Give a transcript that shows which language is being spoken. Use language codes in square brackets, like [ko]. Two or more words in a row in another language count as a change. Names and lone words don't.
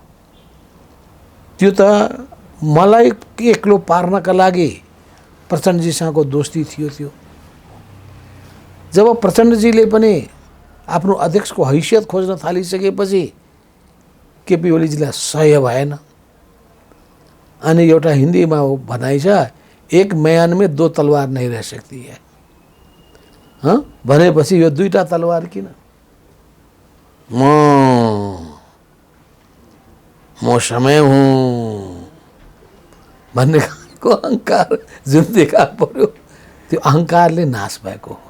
[ne] त्यो त मलाई एक्लो पार्नका लागि प्रचण्डजीसँगको दोस्ती थियो। त्यो जब प्रचण्डजीले पनि आफ्नो अध्यक्षको हैसियत खोज्न थालिसकेपछि केपी ओलीजीलाई सह्य भएन। अनि एउटा हिन्दीमा भनाइ छ, [hi] एक म्यान में 2 तलवार नहीं रह सकती है। [ne] भनेपछि यो 2टा तलवार किन? म समय हुँ भन्ने को अहङ्कार जुन देखा पर्यो, त्यो अहङ्कारले नाश भएको हो।